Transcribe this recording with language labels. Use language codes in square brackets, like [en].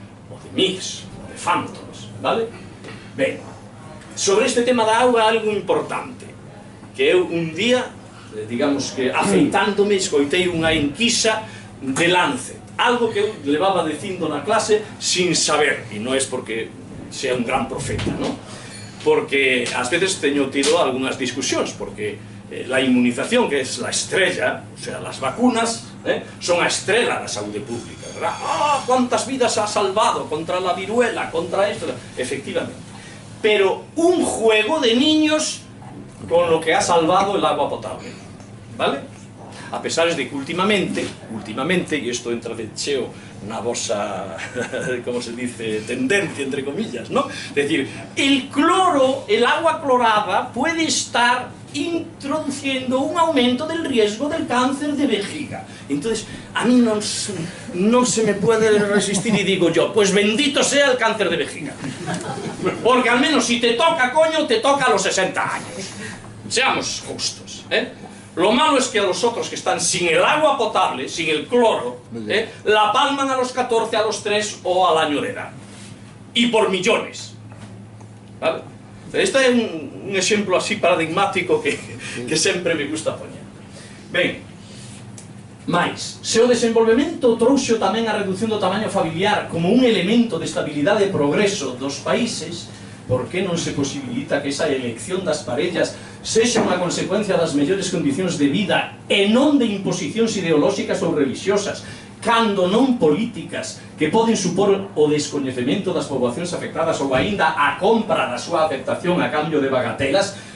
[gl] O de MiGs, o de Phantoms, vale? Ben, sobre este tema da auga, algo importante, que eu un día, digamos que afeitándome, escoitei unha enquisa de Lancet, algo que eu levaba dicindo na clase sin saber, e non é porque sea un gran profeta, non? Porque ás veces teño tido algunhas discusións, porque la inmunización, que é la estrella, o sea, las vacunas, son a estrela da saúde pública, ¿verdad? [es] ¡Ah, cuántas vidas ha salvado contra la viruela, contra esto! Efectivamente. Pero un juego de niños con lo que ha salvado el agua potable, ¿vale? A pesar de que últimamente, y esto entra [gl] de cheo na vosa, [es] como se dice, tendencia, entre comillas, ¿no? Es decir, el cloro, el agua clorada, puede estar introduciendo un aumento del riesgo del cáncer de vejiga. Entonces, a mí no se me puede resistir y digo yo, pues bendito sea el cáncer de vejiga. Porque al menos si te toca, coño, te toca a los 60 años. Seamos justos, ¿eh? Lo malo es que a los otros que están sin el agua potable, sin el cloro, la palman a los 14, a los 3 o al año de edad. Y por millones. ¿Vale? [gl] Este é un exemplo así paradigmático que sempre me gusta poñer. Ben, mais, se o desenvolvemento trouxo tamén a reducción do tamaño familiar como un elemento de estabilidade e progreso dos países, por que non se posibilita que esa elección das parellas sexa unha consecuencia das mellores condicións de vida e non de imposicións ideolóxicas ou religiosas, cando non políticas que poden supor o descoñecemento das poboacións afectadas ou aínda a compra da súa aceptación a cambio de bagatelas?